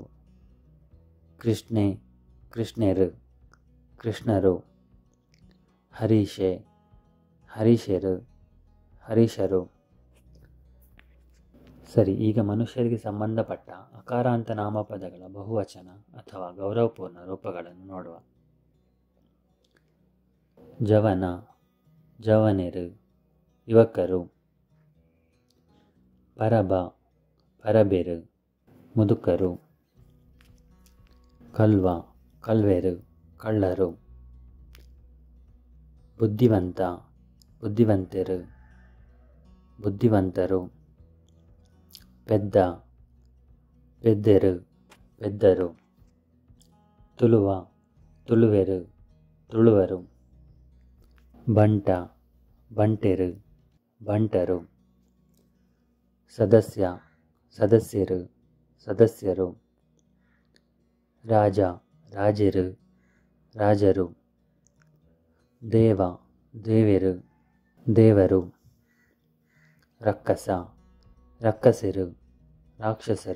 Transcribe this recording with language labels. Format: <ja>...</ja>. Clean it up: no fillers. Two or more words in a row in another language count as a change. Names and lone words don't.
<tcy>ಕೃಷ್ಣೆ, ಕೃಷ್ಣೆರು ಕೃಷ್ಣರು. ಹರೀಶೆ, ಹರೀಶರು ಹರೀಶರು.</tcy> <kn>ಸರಿ, ಈಗ ಮನುಷ್ಯರಿಗೆ ಸಂಬಂಧಪಟ್ಟ ಅಕಾರಾಂತ ನಾಮಪದಗಳ ಬಹುವಚನ ಅಥವಾ ಗೌರವಪೂರ್ಣ ರೂಪಗಳನ್ನು ನೋಡುವ.</kn> <tcy>ಜವನ, ಜವನೆರು ಯುವಕರು. ಪರಬ, ಪರಬೆರು ಮುದುಕರು. ಕಲ್ವ, ಕಲ್ವೆರು ಕಳ್ಳರು. ಬುದ್ಧಿವಂತ, ಬುದ್ಧಿವಂತೆರು ಬುದ್ಧಿವಂತರು. ಪೆದ್ದ, ಪೆದ್ದೆರು ಪೆದ್ದರು. ತುಳುವ, ತುಳುವೆರು ತುಳುವರು. ಬಂಟ, ಬಂಟೆರು ಬಂಟರು. ಸದಸ್ಯ, ಸದಸ್ಯರು ಸದಸ್ಯರು. ರಾಜ, ರಾಜರು ರಾಜರು. ದೇವ, ದೇವೆರು ದೇವರು. ರಕ್ಕಸ, ರಕ್ಕಸರು ರಾಕ್ಷಸರು.</tcy>